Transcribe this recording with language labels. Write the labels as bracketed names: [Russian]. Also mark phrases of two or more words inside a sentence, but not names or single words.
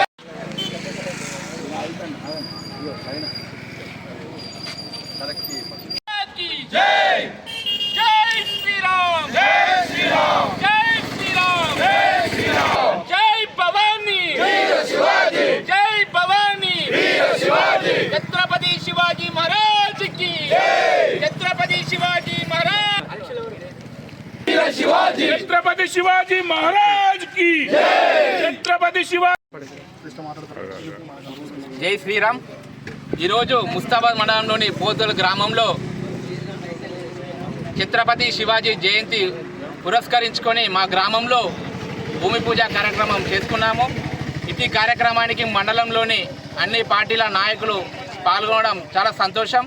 [Hindi] जय जय श्री राम, जय श्री राम, जय श्री राम, जय श्री राम, जय भवानी वीर शिवाजी, जय भवानी वीर शिवाजी, छत्रपति शिवाजी महाराज की, छत्रपति शिवाजी महाराज, वीर शिवाजी, छत्रपति शिवाजी महाराज की, छत्रपति शिवाजी। [Telugu] జై శ్రీరామ్. ఈరోజు ముస్తాబాద్ మండలంలోని పోతుల గ్రామంలో ఛత్రపతి శివాజీ జయంతి పురస్కరించుకొని మా గ్రామంలో భూమి పూజ కార్యక్రమం చేసుకున్నాము. ఇటీ కార్యక్రమానికి మండలంలోని అన్ని పార్టీల నాయకులు పాల్గొనడం చాలా సంతోషం.